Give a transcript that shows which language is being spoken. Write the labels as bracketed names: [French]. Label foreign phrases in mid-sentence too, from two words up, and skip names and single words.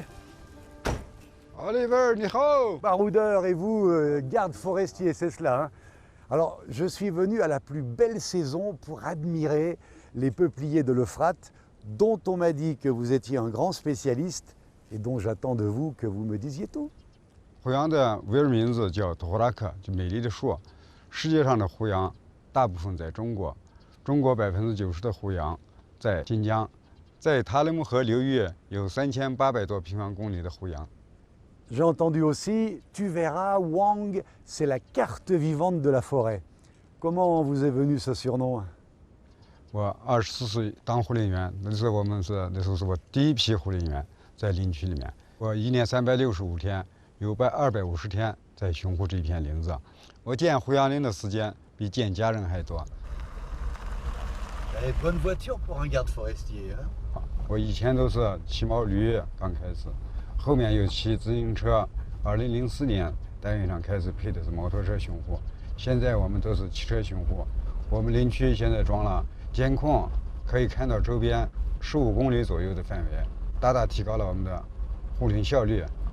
[Chinese] Oliver, 你好. [French] baroudeur et vous, garde forestier, c'est cela, hein? Alors, je suis venu à la plus belle saison pour admirer les peupliers de l'Euphrate, dont on m'a dit que vous étiez un grand spécialiste et dont j'attends de vous que vous me disiez tout. [Chinese] 胡杨的维尔名字叫托拉克，就美丽的树。世界上的胡杨大部分在中国，中国90%的胡杨在新疆，在塔里木河流域有3800多平方公里的胡杨。 [French] J'ai entendu aussi, tu verras, Wang, c'est la carte vivante de la forêt. Comment vous est venu ce surnom? [Chinese] 我24岁当护林员，那时候是我第一批护林员在林区里面。我1年365天，有250天在巡护这一片林子。我见胡杨林的时间比见家人还多。 [French] Bonne voiture pour un garde forestier, hein? [Chinese] 我以前都是骑毛驴，刚开始，后面又骑自行车。2004年单位上开始配的是摩托车巡护，现在我们都是汽车巡护。我们林区现在装了监控，可以看到周边15公里左右的范围，大大提高了我们的护林效率。